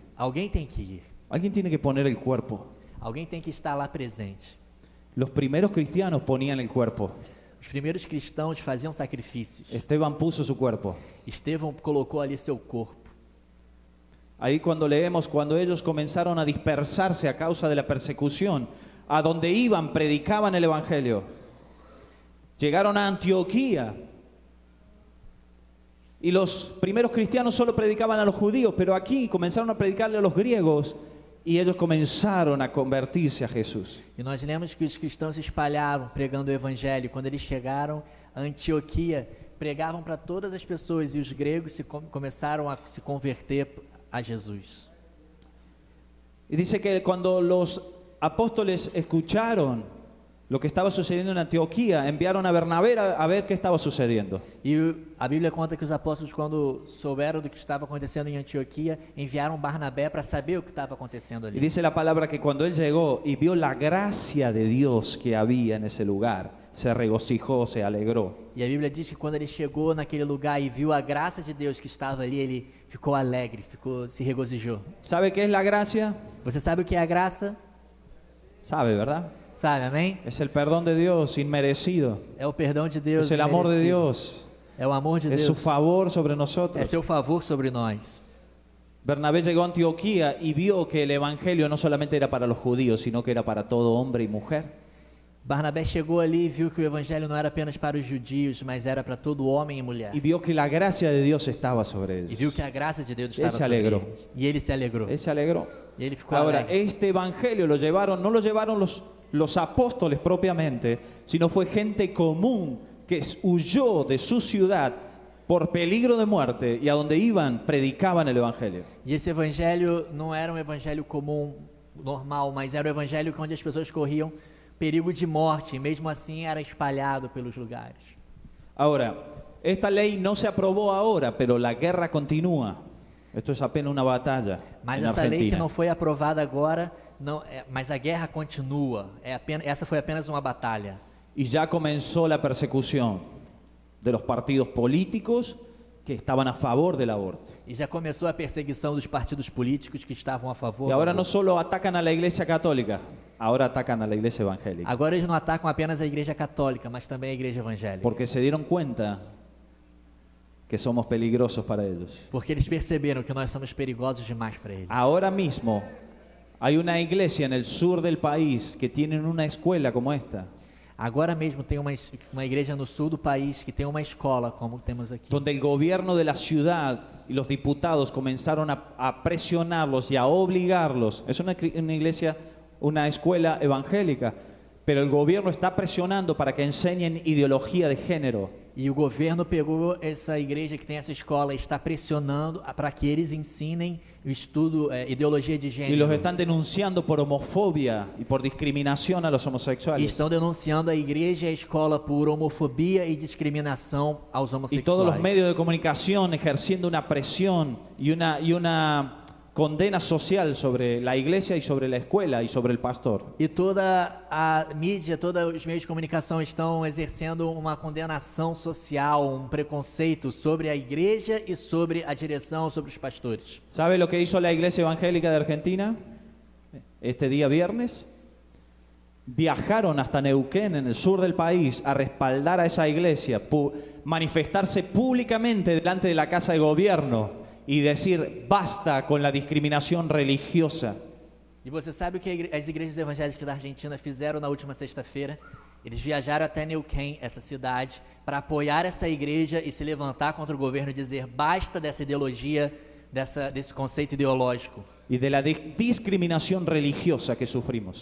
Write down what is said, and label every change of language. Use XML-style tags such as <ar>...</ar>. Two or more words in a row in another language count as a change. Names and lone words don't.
<pt>Alguém tem que ir,</pt> <es>Alguien tiene que poner el cuerpo.</es> <pt>alguém tem que estar lá presente.</pt> <es>Los primeros cristianos ponían el cuerpo.</es> <pt>Os primeiros cristãos faziam sacrifícios.</pt> <es>Esteban puso su cuerpo.</es> <pt>Estevão colocou ali seu corpo.</pt> <es>Ahí cuando leemos, cuando ellos comenzaron a dispersarse a causa de la persecución, a donde iban predicaban el Evangelio. Llegaron a Antioquía y los primeros cristianos solo predicaban a los judíos, pero aquí comenzaron a predicarle a los griegos y ellos comenzaron a convertirse a Jesús.</es> <pt>E nós lemos que os cristãos se espalhavam pregando o evangelho. Quando eles chegaram a Antioquia, pregavam para todas as pessoas e os gregos começaram a se converter a Jesus.</pt> <es>Y dice que cuando los apóstoles escucharon lo que estaba sucediendo en Antioquía, enviaron a Bernabé a ver qué estaba sucediendo.</es> <pt>E a Bíblia conta que os apóstolos, quando souberam do que estaba acontecendo em Antioquia, enviaram Barnabé para saber o que estava acontecendo</pt> <es>Y</es> <pt>ali.</pt> <es>dice la palabra que cuando él llegó y vio la gracia de Dios que había en ese lugar, se regocijó, se alegró.</es> <pt>E a Bíblia diz que quando ele chegou naquele lugar e viu a graça de Deus que estava ali, ele ficou alegre, se regozijou.</pt> <es>¿Sabe qué es la gracia?</es> <pt>Você sabe o que é a graça?</pt> <es>Sabe, ¿verdad?</es> <pt>Sabe, amém?</pt> <es>Es el perdón de Dios inmerecido.</es> <pt>É o perdão de Deus.</pt> <es>Es el amor de</es> <pt>imerecido.</pt> <es>Dios.</es> <pt>É o amor de</pt> <es>Es su</es> <pt>Deus.</pt> <es>favor sobre</es> <pt>É</pt> <es>nosotros.</es> <pt>seu favor sobre nós.</pt> <es>Bernabé llegó a Antioquía y vio que el evangelio no solamente era para los judíos, sino que era para todo hombre y mujer.</es> <pt>Barnabé chegou ali e viu que o evangelho não era apenas para os judios, mas era para todo homem e mulher.</pt> <es>Y vio que la gracia de Dios estaba sobre</es> <pt>E viu</pt> <es>ellos.</es> <pt>que a graça de Deus Ele estava se sobre alegrou. eles. E ele se alegrou.</pt> <es>Él se alegró.</es> <pt>E ele ficou</pt> <es>Ahora,</es> <pt>alegre.</pt> <es>este evangelio no lo llevaron los apóstoles propiamente, sino fue gente común que huyó de su ciudad por peligro de muerte y a donde iban predicaban el evangelio.</es> <pt>E esse evangelho não era um evangelho comum, normal, mas era o evangelho onde as pessoas corriam perigo de morte, e mesmo assim era espalhado pelos lugares.</pt> <es>Ahora, esta ley no se aprobó ahora, pero la guerra continúa. Esto es apenas una batalla</es> <pt>Mas</pt> <es>en</es> <pt>essa lei que</pt> <es>Argentina.</es> <pt>não foi aprovada agora, mas a guerra continua. Essa foi apenas uma batalha.</pt> <es>Y ya comenzó la persecución de los partidos políticos que estaban a favor del aborto.</es> <pt>E já começou a perseguição dos partidos políticos que estavam a favor.</pt> <es>Y</es> <pt>do</pt> <es>ahora no</es> <pt>aborto.</pt> <es>solo atacan a la iglesia católica, ahora atacan a la iglesia evangélica.</es> <pt>Agora eles não atacam apenas a igreja católica, mas também a igreja evangélica.</pt> <es>Porque se dieron cuenta que somos peligrosos para ellos.</es> <pt>Porque eles perceberam que nós somos perigosos demais para eles.</pt> <es>Ahora mismo hay una iglesia en el sur del país que tienen una escuela como esta,</es> <pt>Agora mesmo tem uma igreja no sul do país que tem uma escola, como temos aqui.</pt> <es>donde el gobierno de la ciudad y los diputados comenzaron a presionarlos y a obligarlos. Es una iglesia, una escuela evangélica, pero el gobierno está presionando para que enseñen ideología de género</es> <pt>E o governo pegou essa igreja que tem essa escola e está pressionando para que eles ensinem o estudo, ideologia de</pt> <es>Y los</es> <pt>gênero.</pt> <es>están denunciando por homofobia y por discriminación a los</es> <pt>E</pt> <es>homosexuales.</es> <pt>estão denunciando a igreja e a escola por homofobia e discriminação aos</pt> <es>Y todos los</es> <pt>homossexuais.</pt> <es>medios de comunicación ejerciendo una presión y una condena social sobre la iglesia y sobre la escuela y sobre el pastor.</es> <pt>E toda a mídia, todos os meios de comunicação estão exercendo uma condenação social, um preconceito sobre a igreja e sobre a direção, sobre os pastores.</pt> <es>¿Sabe lo que hizo la Iglesia Evangélica de Argentina este día viernes? Viajaron hasta Neuquén, en el sur del país, a respaldar a esa iglesia, manifestarse públicamente delante de la Casa de Gobierno y decir basta con la discriminación religiosa.</es> <pt>E você sabe o que as igrejas evangélicas da Argentina fizeram na última sexta-feira? Eles viajaram até Neuquén, essa cidade, para apoiar essa igreja e se levantar contra o governo e dizer basta dessa ideologia, desse conceito ideológico.</pt> <es>Y de la discriminación religiosa que sufrimos.</es>